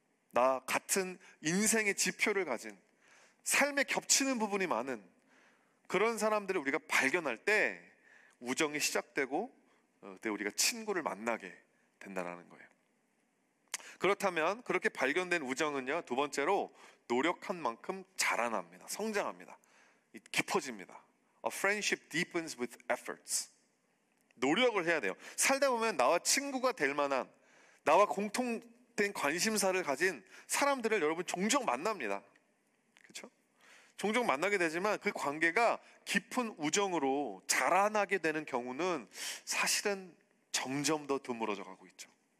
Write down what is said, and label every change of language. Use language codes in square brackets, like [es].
[ko] 나 같은 인생의 지표를 가진, 삶에 겹치는 부분이 많은 그런 사람들을 우리가 발견할 때 우정이 시작되고, 그때 우리가 친구를 만나게 된다는 거예요. 그렇다면 그렇게 발견된 우정은요, 두 번째로 노력한 만큼 자라납니다. 성장합니다. 깊어집니다. [en] A friendship deepens with efforts. [ko] 노력을 해야 돼요. 살다 보면 나와 친구가 될 만한, 나와 공통된 관심사를 가진 사람들을 여러분 종종 만납니다. 그렇죠? 종종 만나게 되지만 그 관계가 깊은 우정으로 자라나게 되는 경우는 사실은 점점 더 드물어져 가고 있죠.